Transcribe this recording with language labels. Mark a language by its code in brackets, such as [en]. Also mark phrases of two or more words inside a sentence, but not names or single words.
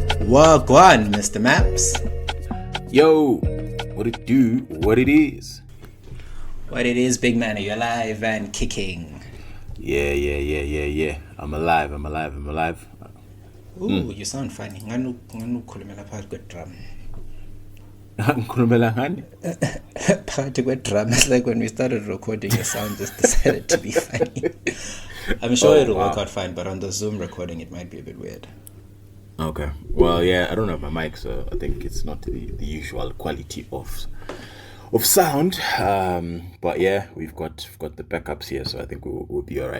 [en] Wagwan, Mr. Maps. Yo, what it do, what it is. What it is, big man, are you alive and kicking? Yeah. I'm alive. Ooh, you sound funny. [nd] Nganu khulumela phakathi kwedrum. Ngikhulumela ngani? Phakathi kwedrum. [en] It's like when we started recording, your sound just decided to be funny. I'm sure it'll work out fine, but on the Zoom recording, it might be a bit weird. Okay. Well, yeah, I don't have my mic, so I think it's not the usual quality of sound. But yeah, we've got the backups here, so I think we'll be all right.